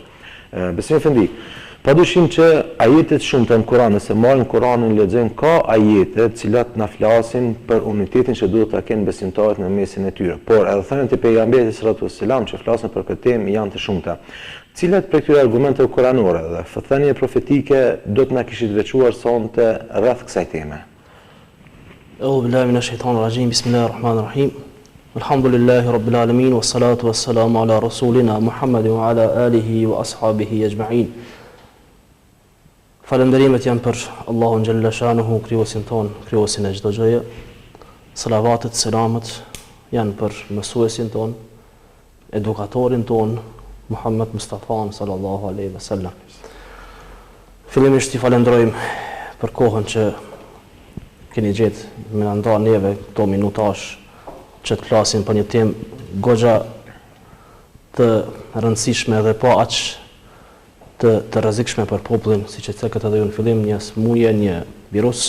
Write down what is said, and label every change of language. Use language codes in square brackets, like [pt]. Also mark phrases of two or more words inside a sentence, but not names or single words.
[sq] Besim Efendi, padyshim që ajetet shumëta në Kur'an, nëse marrim Kur'anin lexojmë, ka ajete të cilat na flasin për unitetin që duhet ta kenë besimtarët në mesin e tyre. Por edhe thënien e pejgamberit [ar] صلى الله عليه وسلم [sq] që flasin për këtë temë janë të shumta. Cilat prej këtyre argumenteve kuranore dhe thënie profetike do të na kishit veçuar sonte rreth kësaj teme? [ar] أعوذ بالله من الشيطان الرجيم بسم الله الرحمن الرحيم. الحمد لله رب العالمين والصلاة والسلام على رسولنا محمد وعلى آله وأصحابه أجمعين. [sq] Falënderimet janë për Allahun [ar] جل شأنه, [sq] krijuesin ton, krijuesin e çdo gjëje. Salavatet, selamet janë për mësuesin ton, edukatorin ton, Muhammed Mustafa [ar] صلى الله عليه وسلم. [sq] Fillimisht i falenderojmë për kohën që keni gjetë me na nda neve këto minutash që të flasim për një temë goxha të rëndësishme dhe pa aq të rrezikshme për popullin, siç e thekët edhe ju në fillim, një smuje, një virus.